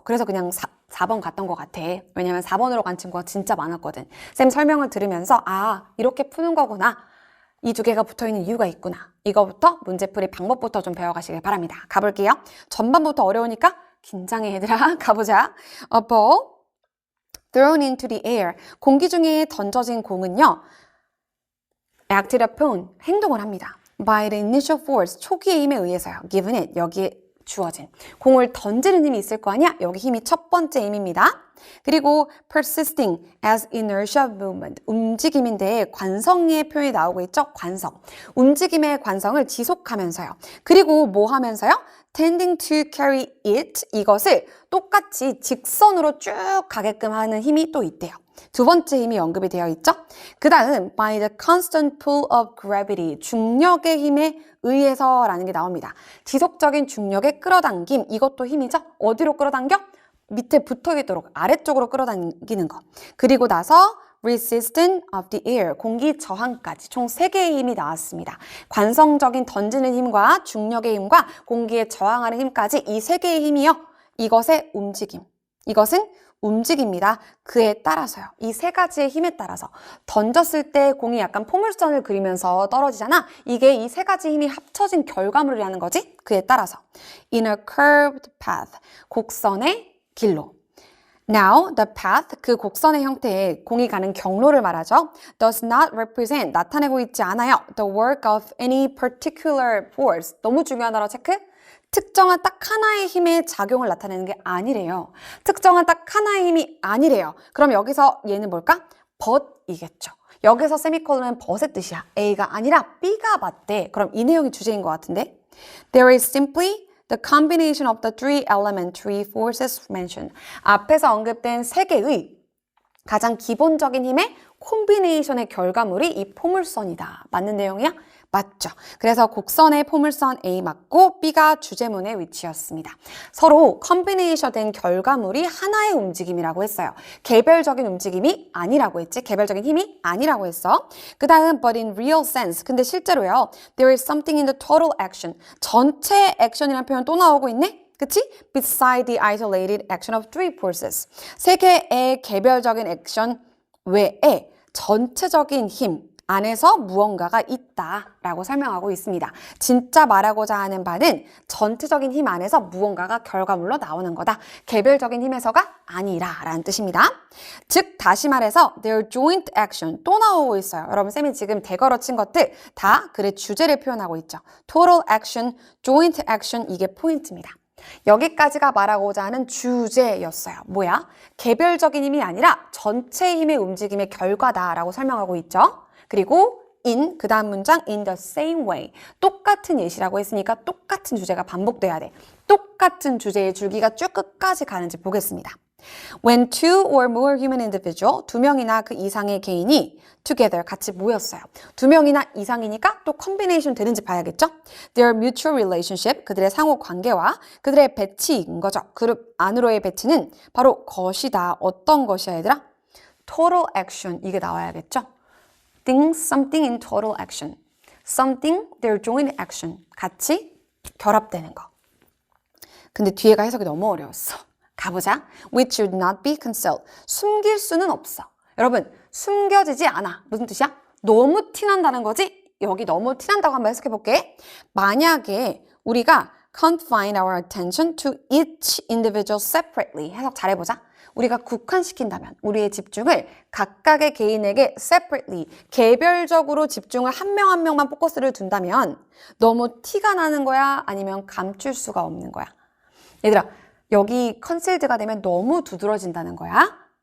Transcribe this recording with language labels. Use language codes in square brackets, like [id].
[ko] 그래서 그냥 4번 갔던 것 같아. 왜냐면 4번으로 간 친구가 진짜 많았거든. 쌤 설명을 들으면서 이렇게 푸는 거구나. 이 두 개가 붙어있는 이유가 있구나. 이거부터 문제풀이 방법부터 좀 배워가시길 바랍니다. 가볼게요. 전반부터 어려우니까 긴장해 얘들아. 가보자. [en] A ball thrown into the air. [ko] 공기 중에 던져진 공은요. [en] acted upon. [ko] 행동을 합니다. [en] By the initial force. [ko] 초기의 힘에 의해서요. [en] Given it. [ko] 여기에 주어진. 공을 던지는 힘이 있을 거 아니야? 여기 힘이 첫 번째 힘입니다. 그리고 [en] persisting as inertia movement. [ko] 움직임인데 관성의 표현이 나오고 있죠? 관성. 움직임의 관성을 지속하면서요. 그리고 뭐 하면서요? [en] tending to carry it. [ko] 이것을 똑같이 직선으로 쭉 가게끔 하는 힘이 또 있대요. 두 번째 힘이 언급이 되어 있죠? 그 다음 [en] by the constant pull of gravity. [ko] 중력의 힘에 의해서 라는 게 나옵니다. 지속적인 중력의 끌어당김. 이것도 힘이죠? 어디로 끌어당겨? 밑에 붙어있도록 아래쪽으로 끌어당기는 거. 그리고 나서 [en] resistance of the air, [ko] 공기 저항까지 총 3개의 힘이 나왔습니다. 관성적인 던지는 힘과 중력의 힘과 공기에 저항하는 힘까지 이 3개의 힘이요. 이것의 움직임. 이것은 움직입니다. 그에 따라서요. 이 3가지의 힘에 따라서 던졌을 때 공이 약간 포물선을 그리면서 떨어지잖아. 이게 이 3가지 힘이 합쳐진 결과물이라는 거지. 그에 따라서 [en] in a curved path, [ko] 곡선의 길로. [en] Now, the path, [ko] 그 곡선의 형태의 공이 가는 경로를 말하죠. [en] Does not represent, [ko] 나타내고 있지 않아요. [en] The work of any particular force. [ko] 너무 중요한 단어 체크. 특정한 딱 하나의 힘의 작용을 나타내는 게 아니래요. 특정한 딱 하나의 힘이 아니래요. 그럼 여기서 얘는 뭘까? but이겠죠. 여기서 세미콜론은 but의 뜻이야. A가 아니라 B가 맞대. 그럼 이 내용이 주제인 것 같은데. [en] There is simply the combination of the three elementary forces mentioned. [ko] 앞에서 언급된 3개의 가장 기본적인 힘의 콤비네이션의 결과물이 이 포물선이다. 맞는 내용이야? 맞죠. 그래서 곡선의 포물선 A 맞고 B가 주제문의 위치였습니다. 서로 컴비네이션 된 결과물이 하나의 움직임이라고 했어요. 개별적인 움직임이 아니라고 했지. 개별적인 힘이 아니라고 했어. 그 다음 [en] but in real sense. [ko] 근데 실제로요. [en] There is something in the total action. [ko] 전체 액션이라는 표현 또 나오고 있네? 그치? [en] Beside the isolated action of three forces. [ko] 3개의 개별적인 액션 외에 전체적인 힘 안에서 무언가가 있다라고 설명하고 있습니다. 진짜 말하고자 하는 바는 전체적인 힘 안에서 무언가가 결과물로 나오는 거다. 개별적인 힘에서가 아니라라는 뜻입니다. 즉 다시 말해서 [en] their joint action [ko] 또 나오고 있어요. 여러분 쌤이 지금 대걸어 친 것들 다 글의 주제를 표현하고 있죠. [en] total action, joint action [ko] 이게 포인트입니다. 여기까지가 말하고자 하는 주제였어요. 뭐야? 개별적인 힘이 아니라 전체 힘의 움직임의 결과다라고 설명하고 있죠. [en] 그리고 in, [ko] 그 다음 문장 [en] in the same way. [ko] 똑같은 예시라고 했으니까 똑같은 주제가 반복돼야 돼. 똑같은 주제의 줄기가 쭉 끝까지 가는지 보겠습니다. [en] When two or more human individual, [ko] 두 명이나 그 이상의 개인이 [en] together, [ko] 같이 모였어요. 두 명이나 이상이니까 또 combination 되는지 봐야겠죠? [en] Their mutual relationship, [ko] 그들의 상호 관계와 그들의 배치인 거죠. 그룹 안으로의 배치는 바로 것이다. 어떤 것이야, 얘들아? [en] Total action, [ko] 이게 나와야겠죠? [en] Something in total action. Something, their joint action. [ko] 같이 결합되는 거. 근데 뒤에가 해석이 너무 어려웠어. 가보자. [en] Which should not be concealed. [ko] 숨길 수는 없어. 여러분, 숨겨지지 않아. 무슨 뜻이야? 너무 티난다는 거지? 여기 너무 티난다고 한번 해석해볼게. [en] 만약에 우리가 confine our attention to each individual separately. [ko] 해석 잘해보자. 우리가 국한시킨다면 우리의 집중을 각각의 개인에게 [en] separately, [ko] 개별적으로 집중을 한 명 한 명만 포커스를 둔다면 너무 티가 나는 거야? 아니면 감출 수가 없는 거야? 얘들아, 여기 컨실드가 되면 너무 두드러진다는 거야.